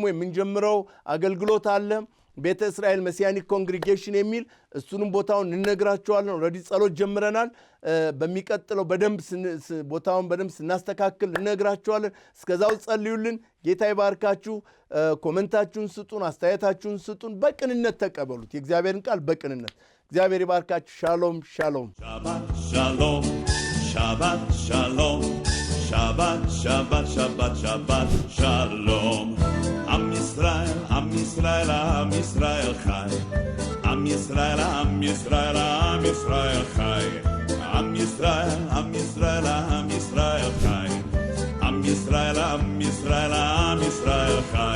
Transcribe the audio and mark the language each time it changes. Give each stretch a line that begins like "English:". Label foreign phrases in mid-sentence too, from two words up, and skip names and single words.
Amharic: የምንጀምረው አገልግሎት አለ ቤተ እስራኤል መሲያኒክ ኮንግሪጌሽን የሚል እሱንም ቦታውን እንነግራችኋለን ኦልሬዲ ጸሎት ጀምረናል በሚቀጥለው በደንብ ቦታውን በደንብ ስናስተካክል እንነግራችኋለን እስከዛው ጸልዩልን ጌታ ይባርካችሁ ኮሜንታችሁን ስጡን አስተያየታችሁን ስጡን በቅንነት ተቀበሉት የእግዚአብሔርን ቃል በቅንነት እግዚአብሔር ይባርካችሁ
Hebrew: שלום שלום שבת שלום שבת שלום שבת שבת שבת שלום עם ישראל, עם ישראל, עם ישראל חי. עם ישראל, עם ישראל, עם ישראל חי. עם ישראל, עם ישראל, עם ישראל חי. עם ישראל, עם ישראל, עם ישראל חי.